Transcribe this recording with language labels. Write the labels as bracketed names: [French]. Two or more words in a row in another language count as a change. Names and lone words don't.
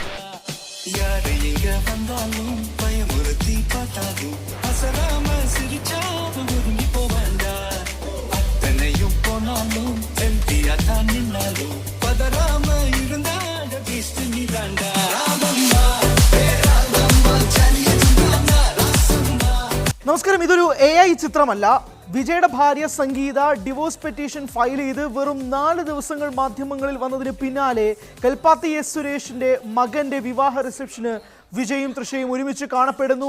[Tamil] யாரு எங்க வந்தாலும் பயமுறுத்தி பார்த்தாலும் அசராம சிரிச்சா ஒதுங்கி போவாண்டா. அத்தனையும் போனாலும் எம்பியா தான் நின்னாலும் பதறாம இருந்தா பீஸ்ட் நீ தாண்டா. [Malayalam] നമസ്കാരം. ഇതൊരു AI ചിത്രമല്ല. വിജയുടെ ഭാര്യ സംഗീത [English] divorce petition file [Malayalam] ചെയ്ത് വെറും 4 ദിവസങ്ങൾ മാധ്യമങ്ങളിൽ വന്നതിന് പിന്നാലെ കൽപ്പാത്തി എസ് സുരേഷിന്റെ മകന്റെ വിവാഹ റിസപ്ഷന് വിജയും തൃഷയും ഒരുമിച്ച് കാണപ്പെടുന്നു.